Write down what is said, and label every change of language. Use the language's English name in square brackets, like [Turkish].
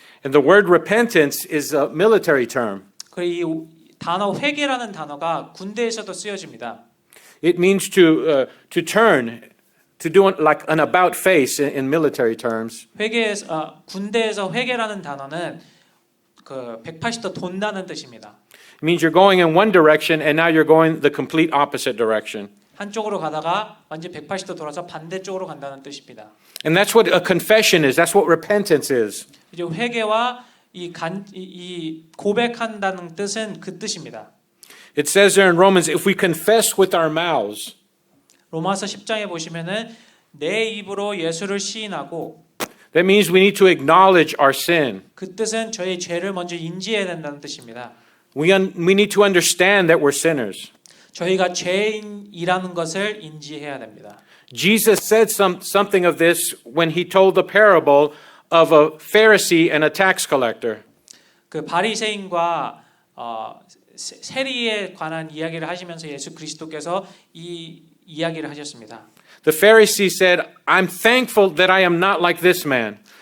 [English] And the word repentance is a military term. [Korean] 이 단어 회개라는 단어가 군대에서도 쓰여집니다. [English] It means to turn, to do like an about face in military terms. [Korean] 군대에서 회개라는 단어는 180도 돈다는 뜻입니다. [English] It means you're going in one direction and now you're going the complete opposite direction. [Korean] 한쪽으로 가다가 완전 180도 돌아서 반대쪽으로 간다는 뜻입니다. [English] And that's what a confession is. That's what repentance is. [Korean] 이제 회개와 이 고백한다는 뜻은 그 뜻입니다. [English] It says there in Romans, if we confess with our mouths, [Korean] 로마서 10장에 보시면은 내 입으로 예수를 시인하고 [English] that means we need to acknowledge our sin. [Korean] 그 뜻은 저희 죄를 먼저 인지해야 된다는 뜻입니다. [English] We need to understand that we're sinners. [Korean] 저희가 죄인이라는 것을 인지해야 됩니다. [English] Jesus said something of this when he told the parable of a Pharisee and a tax collector. [Korean] 그 바리새인과 세리에 관한 이야기를 하시면서 예수 그리스도께서 이 이야기를 하셨습니다. [English] The Pharisee said, "I'm thankful that I am not like this man."